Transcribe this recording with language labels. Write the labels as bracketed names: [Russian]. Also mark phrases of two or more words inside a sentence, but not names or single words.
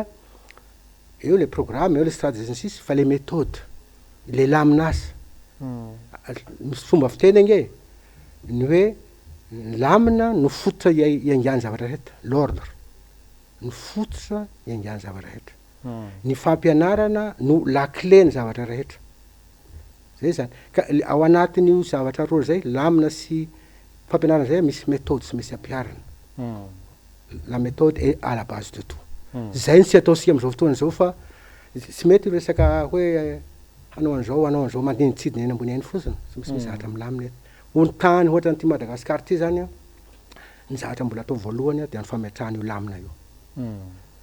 [Malagasy] eo [French] le programme [Malagasy] eo [French] le stratégie [Malagasy] sisy fa [French] le méthode [Malagasy] le laminasa misy fomba fiteny nge ny hoe lamina no fototra iangany zavatra rehetra l'ordre ny fototra iangany zavatra rehetra ny fampianarana no lakle ny zavatra rehetra zay zany ka ao anatin'io zavatra roa zay lamina sy fampianarana zay misy méthode sy misy ampiarana [French] la méthode est à la base de tout [Malagasy] zay ny tsy ataosika am'izao fotoana zao fa tsy mety resaka hoe hanao an'izao mandinitsidina eny ambony eny fotsiny sy misy mizahatra amy lamina eto ontany ohatra ny ty Madagasikara ty zany ny zavatra mbola atao voalohany de ny fametrahana io lamina io